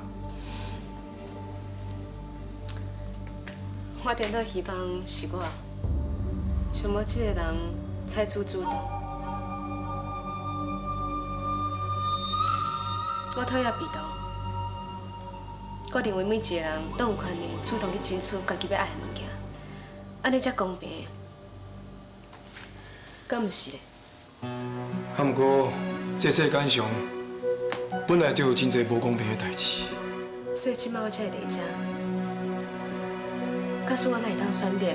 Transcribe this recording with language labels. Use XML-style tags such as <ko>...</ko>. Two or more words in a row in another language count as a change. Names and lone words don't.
<nan>我真倒希望是我，想要这个人采取主动。我讨厌被动。我认为每一个人都有权利主动去争取家己要爱的物件，安尼才公平。敢毋是咧？啊，毋过这世间上本来就有真侪无公平的代志。所以即摆我才会伫遮。假使我哪会当选择，</nan>